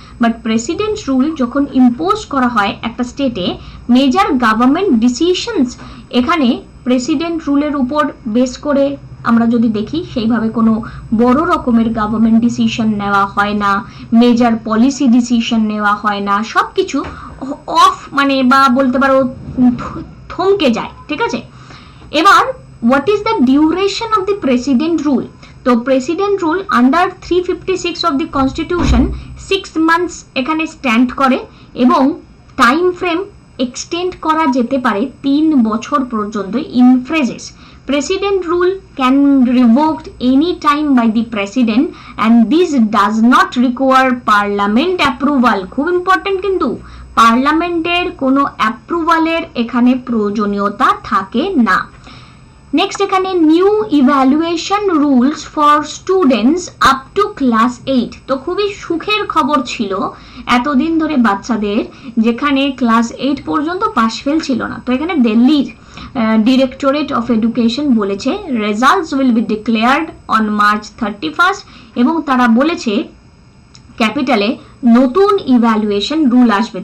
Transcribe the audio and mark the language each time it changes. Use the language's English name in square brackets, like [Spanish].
[Bangla] But presidents rule যখন impose করা হয় একটা স্টেটে, মেজর গভর্নমেন্ট ডিসিশনস, এখানে প্রেসিডেন্ট রুলের উপর বেস করে আমরা যদি দেখি সেইভাবে কোনো বড় রকমের গভর্নমেন্ট ডিসিশন নেওয়া হয় না, মেজর পলিসি ডিসিশন নেওয়া হয় না, সবকিছু অফ মানে বা বলতে পারো থমকে যায়, ঠিক আছে। [English] এবার what is the duration of the president rule? [Bangla] তো president rule under 356 [English] of the constitution 6 months [Bangla] এখানে স্ট্যান্ড করে এবং টাইম ফ্রেম এক্সটেন্ড করা যেতে পারে 3 বছর পর্যন্ত in phrases. [English] President rule can revoked any time by the president and this does not require parliament approval. [Bangla] খুব ইম্পর্টেন্ট, কিন্তু পার্লামেন্টের কোনো অ্যাপ্রুভালের এখানে প্রয়োজনীয়তা থাকে না। [English] Next এখানে new evaluation rules for students up to class 8। [Bangla] তো খুবই সুখের খবর ছিল এতদিন ধরে বাচ্চাদের, যেখানে ক্লাস 8 পর্যন্ত পাস ফেল ছিল না। তো এখানে দিল্লির ডিরেক্টরেট অফ এডুকেশন বলেছে [English] results will be declared on March 31 [Bangla] এবং তারা বলেছে ক্যাপিটালে নতুন ইভ্যালুয়েশন রুল আসবে।